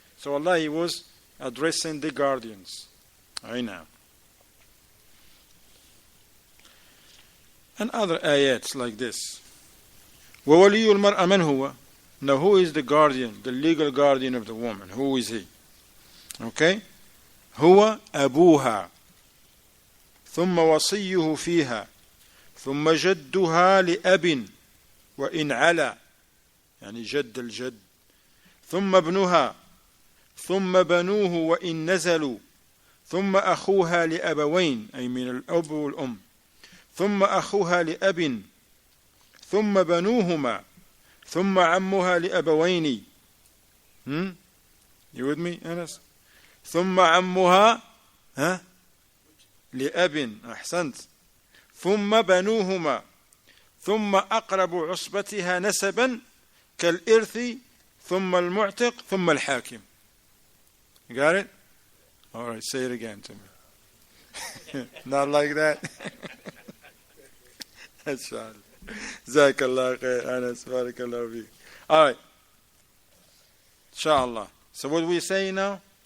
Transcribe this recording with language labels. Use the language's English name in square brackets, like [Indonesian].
[English] So Allah, He was addressing the guardians. I know. And other ayats like this. [Arabic] وَوَلِيُّ الْمَرْأَ مَنْ هُوَ? [English] Now who is the guardian, the legal guardian of the woman? Who is he? Okay? [Arabic] هو أبوها ثم وصيه فيها ثم جدها لأب وإن علا يعني جد الجد ثم ابنها ثم بنوه وإن نزلوا ثم أخوها لأبوين أي من الأب والأم ثم أخوها لأب ثم بنوهما ثم عمها لأبوين. [English] You with me, [Arabic] Anas? ثم عمها لأب. أحسنت. ثم بنوهما ثم أقرب عصبتها نسبا كالإرث ثم المعتق ثم الحاكم. [English] You got it? All right, say it again to me. Not like that. That's right. Jazakallah khair, Anas. Barakallah fiik. All right. Inshallah. So what we say now?